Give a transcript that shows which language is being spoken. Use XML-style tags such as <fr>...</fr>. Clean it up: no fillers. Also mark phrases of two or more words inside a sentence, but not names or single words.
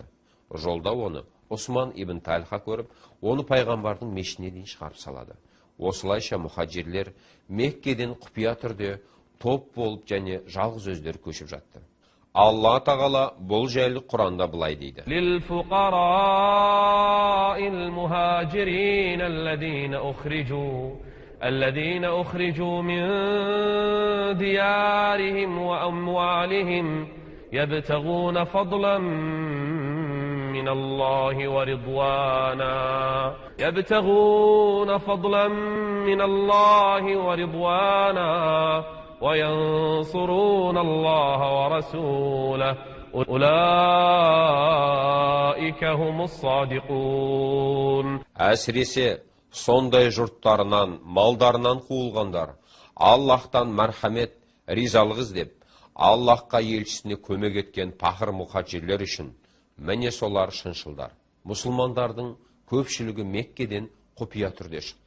<kk>Жолда оны Осман ибн Тальха көріп, оны пайғамбардың мешітіне дейін шығарып салады. Осылайша мұхаджирлер Меккеден құпия түрде топ болып және жалғыз өздері көшіп жатты. Алла Тағала бұл жайлы Құранда былай дейді.</kk> <ar>للفقراء المهاجرين الذين أخرجوا من ديارهم وأموالهم يبتغون فضلا من الله ورضوانا وينصرون الله ورسوله أولئك هم الصادقون.</ar> <kk>Әсіресе сондай жұрттарынан, малдарынан қуылғандар, Аллахтан мәрхамет, ризалық іздеп, Аллахқа елшісіне көмек еткен пақыр мұхаджирлер үшін, міне солар шыншылдар. Мұсылмандардың көпшілігі Меккеден құпия түрде шықты.</kk>